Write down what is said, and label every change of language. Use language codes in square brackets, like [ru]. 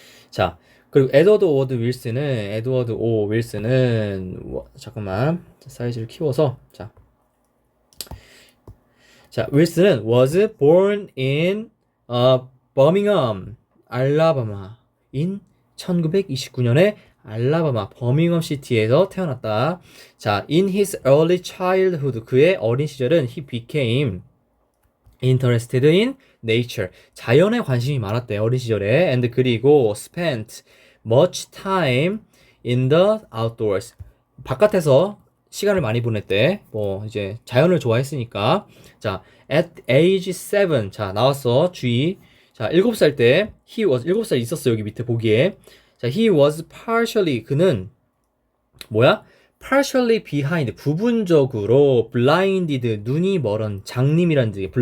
[ko] 자, 그리고 에드워드 오 윌슨은 잠깐만 사이즈를 키워서 자, 윌슨은 [en] was born in Birmingham, [ko] 알라바마 [en] in [ko] 1929년에 알라바마 버밍엄 시티에서 태어났다. 자, [en] in his early childhood [ko] 그의 어린 시절은 [en] he became interested in nature [ko] 자연에 관심이 많았대 어린 시절에 [en] and [ko] 그리고 [en] spent much time in the outdoors [ko] 바깥에서 시간을 많이 보냈대. 뭐 이제 자연을 좋아했으니까. 자, [en] at age 7. [ko] 자, 나왔어. 주의. 자, 7살 때 [en] he was [ko] 7살 있었어. 여기 밑에 보기에. 자, [en] he was partially [ko] 그는 뭐야? [en] partially behind [ko] 부분적으로 [en] blinded [ko] 눈이 멀은 장님이란 뜻이야.